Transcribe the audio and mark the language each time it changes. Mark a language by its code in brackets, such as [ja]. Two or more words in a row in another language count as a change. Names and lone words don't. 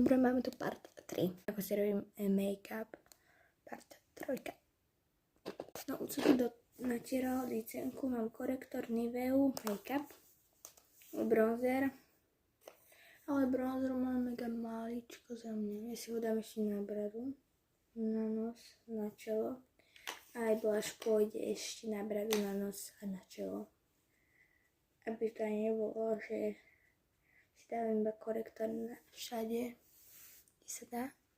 [sk] Dobre, máme tu part 3. Ako si robím make-up. Part 3. No, už som tu natierala licenku. Mám korektor Niveu make-up. Bronzer. Ale bronzer mám mega maličko za mňa. Ja si ho dám ešte na bradu. Na nos, na čelo. A aj blush pôjde ešte na bradu, na nos a na čelo. Aby to aj nebolo, že si dávam iba korektor všade, kde sa dá.